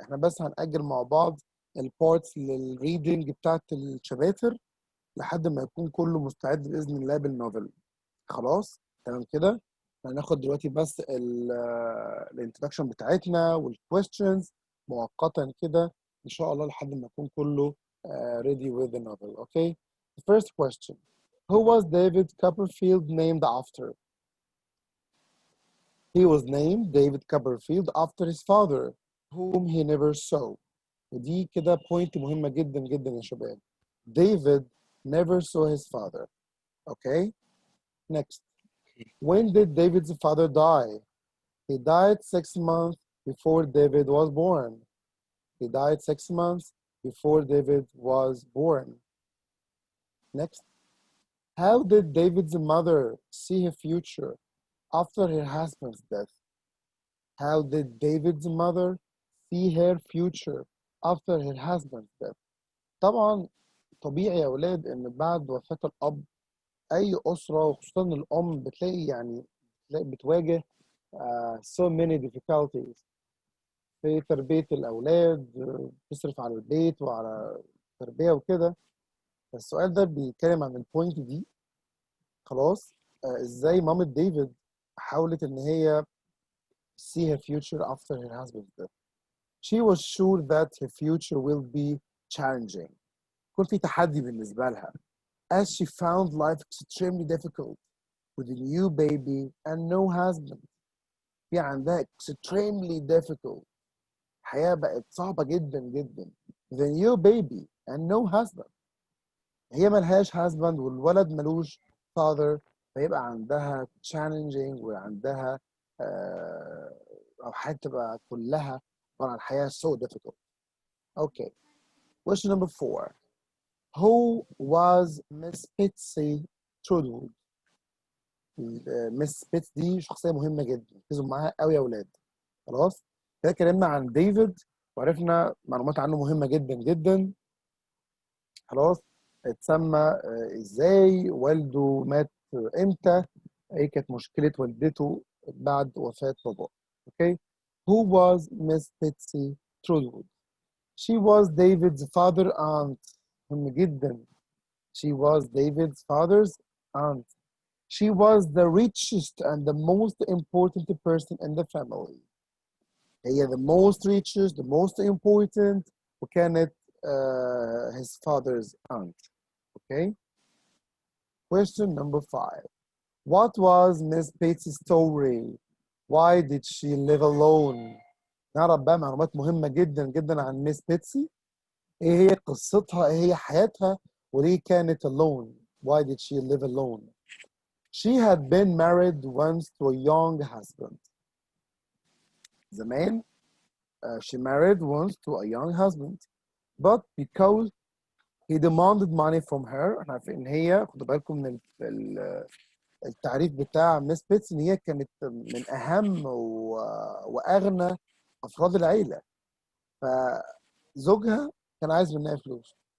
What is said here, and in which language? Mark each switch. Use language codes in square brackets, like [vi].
[ar] احنا بس هنأجل مع بعض البارتس للريدنج بتاعت الشباتر لحد ما يكون كله مستعد بإذن الله بالنوفل. خلاص تمام كده. هناخد دلوقتي بس الانترودكشن بتاعتنا والكويستشنز مؤقتا كده إن شاء الله لحد ما يكون كله [en] ready with the novel. Okay. The first question. Who was David Copperfield named after? He was named David Copperfield after his father, whom he never saw. [ar] ودي كده point مهمة جدا جدا يا شباب. [en] David never saw his father. Okay. Next. When did David's father die? He died 6 months before David was born. He died 6 months before David was born. Next. How did David's mother see her future after her husband's death? How did David's mother see her future after her husband's death? [ar] طبعا طبيعي يا أولاد إن بعد وفاة الأب أي أسرة وخصوصا الأم بتلاقي بتواجه [en] so many difficulties [ar] في تربية الأولاد، بتصرف على البيت وعلى التربية وكده. السؤال ده بيتكلم عن البوينت دي. خلاص ازاي مامة ديفيد حاولت ان هي [en] see her future after her husband's death. She was sure that her future will be challenging. [ar] يكون في تحدي بالنسبة لها. [en] As she found life extremely difficult with a new baby and no husband. [ar] في عندها [en] extremely difficult. [ar] الحياة بقت صعبة جدا جدا. [en] The new baby and no husband. [ar] هي ملهاش husband والولد ملوش father، فيبقى عندها challenging وعندها أو حاجة تبقى كلها عن الحياة [en] so difficult. Okay. Question number 4. Who was Miss Betsy Trudwood? [ar] مس بيتس دي شخصية مهمة جدا، ركزوا معاها قوي يا أولاد. خلاص؟ كده اتكلمنا عن ديفيد وعرفنا معلومات عنه مهمة جدا جدا. خلاص؟ اتسمى ازاي، والده مات امتى، ايه كانت مشكلة والدته بعد وفاة باباه. اوكي. [en] Who was Miss Betsy Trudwood? She was David's father aunt. [ar] مهم جدا. [en] She was David's father's aunt. She was the richest and the most important person in the family. هي the most richest, the most important, وكانت his father's aunt. Okay. Question number 5. What was Miss Betsy's story? Why did she live alone? [ar] نعرف بقى معلومات مهمة جدا جدا عن ميس بيتسي. ايه هي قصتها، ايه هي حياتها، وليه كانت alone? [en] Why did she live alone? She had been married once to a young husband. زمان she married once to a young husband, but because he demanded money from her. [ar] احنا عارفين ان هي، خدوا بالكم من التعريف بتاع ميس بيتس ان هي كانت من اهم واغنى افراد العيله، فزوجها كان عايز منها فلوس.